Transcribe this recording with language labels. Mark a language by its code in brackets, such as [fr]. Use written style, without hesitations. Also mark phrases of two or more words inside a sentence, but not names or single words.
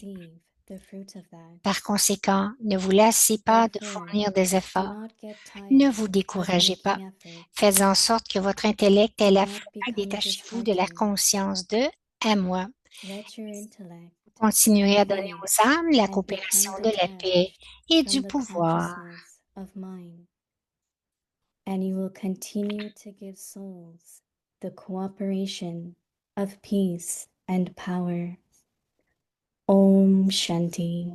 [fr] Par conséquent, ne vous lassez pas de fournir des efforts. Ne vous découragez pas. Faites en sorte que votre intellect ait la foi. Détachez-vous de la conscience de « à moi ». Continuez à donner aux âmes la coopération de la paix et du pouvoir. [en] And you will continue to give souls the cooperation of peace and power. [hi] ओम शांति.